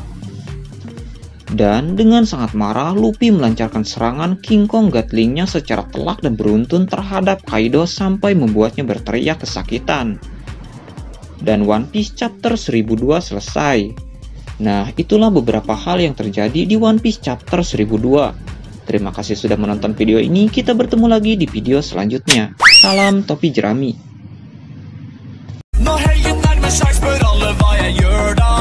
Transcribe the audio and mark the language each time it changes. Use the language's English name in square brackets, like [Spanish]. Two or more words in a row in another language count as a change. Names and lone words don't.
[Indonesian] Dan dengan sangat marah, Luffy melancarkan serangan King Kong Gatling-nya secara telak dan beruntun terhadap Kaido sampai membuatnya berteriak kesakitan. Dan One Piece Chapter 1002 selesai. Nah, itulah beberapa hal yang terjadi di One Piece Chapter 1002. Terima kasih sudah menonton video ini, kita bertemu lagi di video selanjutnya. Salam topi jerami. [Norwegian] Nå helgen nærmer seg, spør alle hva jeg gjør